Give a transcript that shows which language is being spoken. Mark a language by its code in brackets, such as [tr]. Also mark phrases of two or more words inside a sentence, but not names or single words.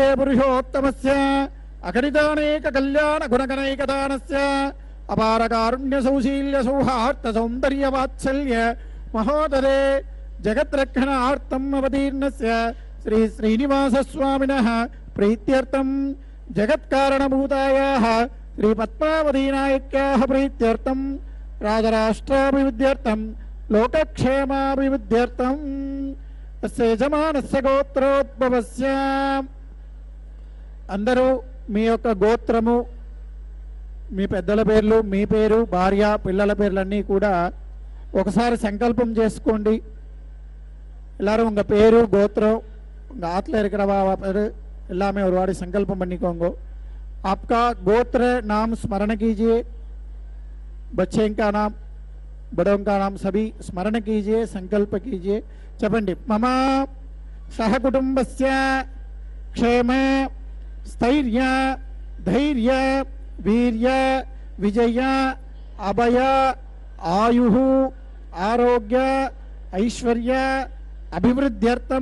[sa] पुरुषोत्तमस्य अगणितानेक कल्याण गुणगणैकदानस्य अपार कारुण्य सौशील्य सौहार्द सौंदर्य वात्सल्य महोदरे जगद्रक्षणार्थम् अवतीर्णस्य श्री श्रीनिवास स्वामिनः प्रीत्यर्थं जगत्कारणभूतायाः श्री पद्मावती नायक्याः प्रीत्यर्थं राजराष्ट्राभिवृद्ध्यर्थं लोकक्षेमाभिवृद्ध्यर्थं तस्य यजमानस्य గోత్రోద్భవస్య [te] అందరూ మీ యొక్క గోత్రము మీ పెద్దల పేర్లు మీ పేరు భార్య పిల్లల పేర్లన్నీ కూడా ఒకసారి సంకల్పం చేసుకోండి. [ta] எல்லாரும் உங்க பேரு கோத்திரம் உங்க ஆத்துல இருக்கிறவா பேரு எல்லாமே ஒரு வாடி संकल्पम பண்ணிக்கோங்க. [hi] आपका गोत्र नाम स्मरण कीजिए, बच्चे का नाम बड़ों का नाम सभी स्मरण कीजिए, संकल्प कीजिए. [sa] చెప్పండి మమ సహకుటుంబస్య క్షేమ స్థైర్య ధైర్య వీర్య విజయ అభయ ఆయుః ఆరోగ్య ఐశ్వర్య అభివృద్ధ్యర్థం